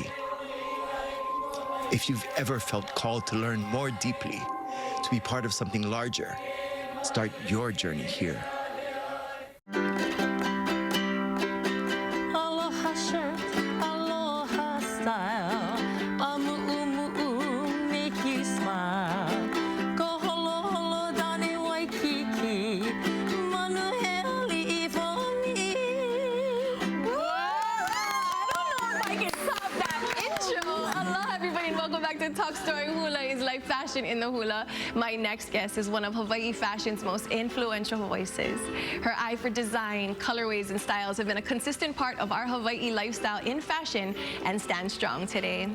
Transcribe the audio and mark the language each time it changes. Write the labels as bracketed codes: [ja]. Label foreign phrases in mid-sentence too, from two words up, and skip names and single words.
[en] If you've ever felt called to learn more deeply, to be part of something larger, start your journey here. Aloha shirt, aloha style, amu'umu'u, make you smile. Go [haw] holo holo [en] dane waikiki, manuheli for me. Whoa! I don't know if I can stop that. back to Talk Story. Hula is life fashion in the hula. My next guest is one of Hawaii fashion's most influential voices. Her eye for design, colorways, and styles have been a consistent part of our Hawaii lifestyle in fashion and stands strong today.